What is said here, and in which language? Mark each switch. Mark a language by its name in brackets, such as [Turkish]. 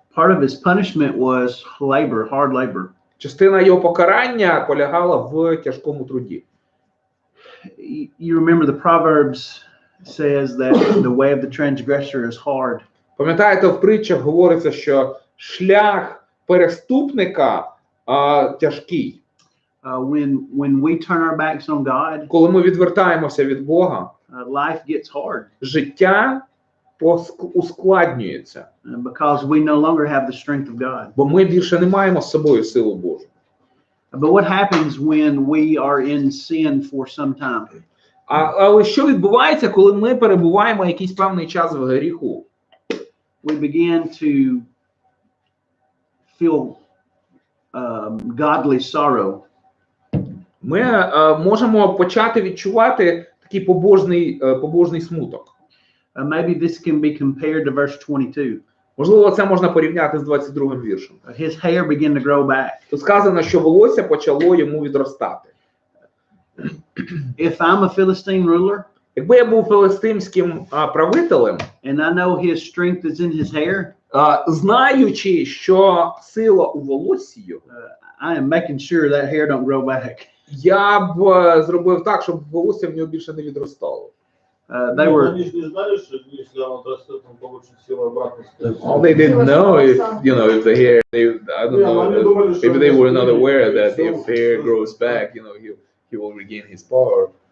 [English] Part of his punishment was labor, hard labor. [Ukrainian] Частина його покарання полягала в тяжкому труді. [English] You remember the Proverbs says that the way of the transgressor is hard. [Ukrainian] Пам'ятаєте, в притчах говориться, що шлях переступника тяжкий. [English] When we turn our backs on God, [Ukrainian] Коли ми відвертаємося від Бога, [English] life gets hard. [Ukrainian] Життя ускладнюється. [English] Because we no longer have the strength of God. [Ukrainian] Бо ми більше не маємо з собою силу Божу. [English] But what happens when we are in sin for some time? [Ukrainian] Але що відбувається, коли ми перебуваємо якийсь певний час в гріху? [English] We begin to feel godly sorrow. [Ukrainian] Ми можемо почати відчувати такий побожний смуток. [English] Maybe this can be compared to verse 22. [Ukrainian] Можливо, це можна порівняти з 22-м віршем. [English] His hair began to grow back. [Ukrainian] Тут сказано, що волосся почало йому відростати. [English] If I'm a Philistine ruler, [Ukrainian] Якби я був филистимським правителем, [English] and I know his strength is in his hair, [Ukrainian] знаючи, що сила у волоссі, [English] I am making sure that hair don't grow back. [Ukrainian] я б зробив так, щоб волосся в нього більше не відростало. [English] They were. [Russian] Они же не знали, что если оно отрастет, он получит силу обратно. [English] All they didn't know if, if the hair, I don't know, maybe they were not aware that if hair grows back, he will regain his power.